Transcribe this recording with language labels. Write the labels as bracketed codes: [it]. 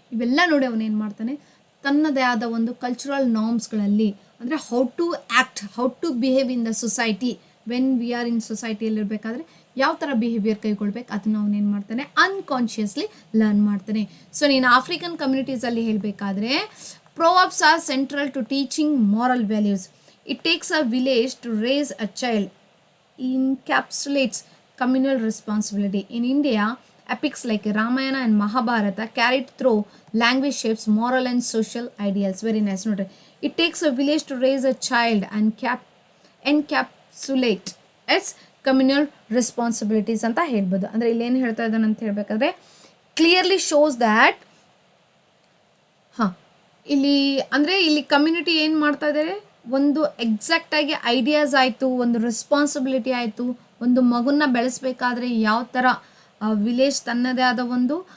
[kn] ಇವೆಲ್ಲ ನೋಡಿ ಅವನೇನು ಮಾಡ್ತಾನೆ, ತನ್ನದೇ ಆದ ಒಂದು ಕಲ್ಚರಲ್ ನಾರ್ಮ್ಸ್ಗಳಲ್ಲಿ, ಅಂದರೆ [en] how to act, how to behave in the society, when we are in [kn] ಸೊಸೈಟಿಯಲ್ಲಿರಬೇಕಾದ್ರೆ ಯಾವ ಥರ ಬಿಹೇವಿಯರ್ ಕೈಗೊಳ್ಬೇಕು ಅದನ್ನು ಅವನೇನು ಮಾಡ್ತಾನೆ, ಅನ್ಕಾನ್ಷಿಯಸ್ಲಿ ಲರ್ನ್ ಮಾಡ್ತಾನೆ. [en] So ನೀನು African ಕಮ್ಯುನಿಟೀಸಲ್ಲಿ ಹೇಳಬೇಕಾದ್ರೆ proverbs are central to teaching moral values. It takes a village to raise a child, encapsulates communal responsibility. In India, epics like Ramayana and Mahabharata carried through language shapes moral and social ideals. Very nice note. It takes a village to raise a child and encapsulate its communal responsibilities [kn] ಅಂತ ಹೇಳ್ಬೋದು. ಅಂದರೆ ಇಲ್ಲೇನು ಹೇಳ್ತಾ ಇದ್ದಾನೆ ಅಂತ ಹೇಳಬೇಕಾದ್ರೆ [en] clearly shows that [kn] ಇಲ್ಲಿ community ಏನು ಮಾಡ್ತಾ ಇದ್ದಾರೆ, ಒಂದು ಎಕ್ಸಾಕ್ಟಾಗಿ ಐಡಿಯಾಸ್ ಆಯಿತು, ಒಂದು ರೆಸ್ಪಾನ್ಸಿಬಿಲಿಟಿ ಆಯಿತು, ಒಂದು ಮಗುನ ಬೆಳೆಸಬೇಕಾದ್ರೆ ಯಾವ ಥರ ವಿಲೇಜ್ ತನ್ನದೇ ಆದ ಒಂದು